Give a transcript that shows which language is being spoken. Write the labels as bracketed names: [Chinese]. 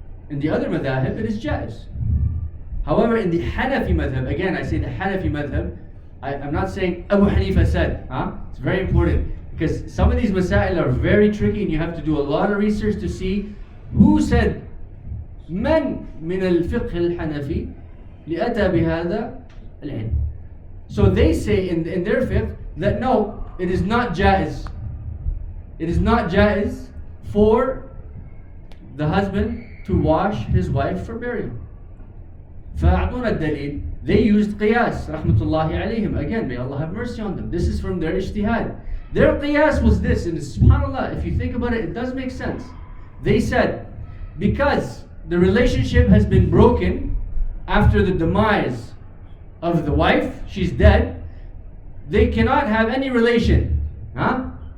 [English] In the other madhahib, it is jaiz. However, in the Hanafi madhab, again I say the Hanafi madhab, I'm not saying Abu Hanifa said, it's very important, because some of these masail are very tricky and you have to do a lot of research to see who said [Arabic] من من الفقه الحنفي لأتى بهذا العلم. [English] So they say in their fiqh that no, it is not jaiz. It is not jaiz for the husband to wash his wife for burial. [Arabic] فأعطونا الدليل. [English] They used [Arabic] قياس رحمة الله عليهم. [English] Again, may Allah have mercy on them. This is from their ijtihad. Their qiyas was this, and subhanAllah, if you think about it, it does make sense. They said, because the relationship has been broken after the demise of the wife, she's dead, they cannot have any relation. Huh?